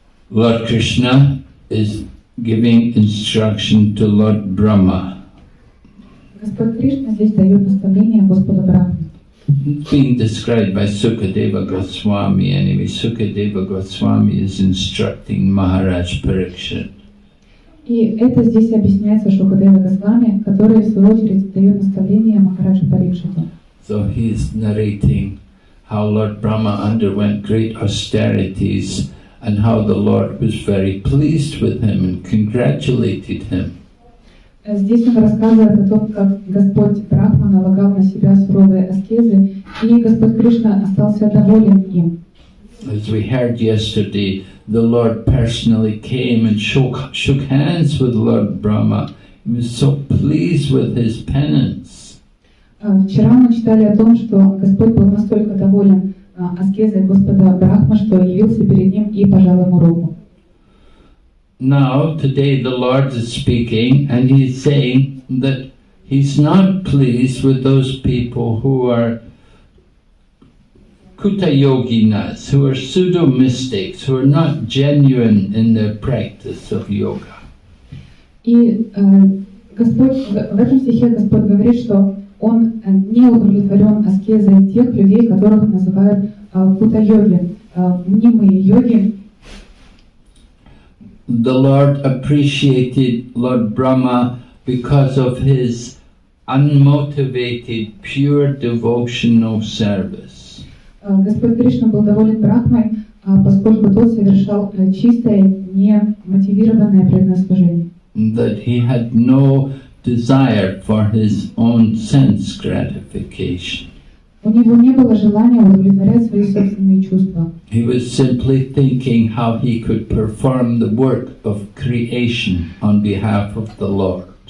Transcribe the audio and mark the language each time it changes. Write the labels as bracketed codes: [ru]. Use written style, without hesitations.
[en] Lord Krishna is giving instruction to Lord Brahma. [ru] Господь Кришна здесь дает наставление Господу Брахме. [en] It's being described by Sukadeva Goswami. Anyway, Sukadeva Goswami is instructing Maharaj Parikshit. [ru] И это здесь объясняется Шукадева Госвами, который в свою очередь дает наставление Махараджи Парикшиту. [en] So he is narrating how Lord Brahma underwent great austerities and how the Lord was very pleased with him and congratulated him. [ru] Здесь он рассказывает о том, как Господь Брахма налагал на себя суровые аскезы, и Господь Кришна остался доволен им. [en] As we heard yesterday, the Lord personally came and shook hands with Lord Brahma. He was so pleased with his penance. [ru] Вчера мы читали о том, что Господь был настолько доволен аскезой Господа Брахма, что явился перед ним и пожал ему руку. [en] Now, today the Lord is speaking and he's saying that he's not pleased with those people who are Kuta yoginas, who are pseudo-mystics, who are not genuine in their practice of yoga. [ru] И Господь, в этом стихе Господь говорит, что Он не удовлетворен аскезой тех людей, которых называют кута-йоги, мнимые йоги. [en] The Lord appreciated Lord Brahma because of his unmotivated, pure devotional service. [ru] Господь Кришна был доволен Брахмой, поскольку тот совершал чистое, немотивированное преданное. [en] That he had no desire for his own sense gratification. [ru] У него не было желания удовлетворять свои собственные чувства. [en] He was simply thinking how he could perform the work of creation on behalf of the Lord.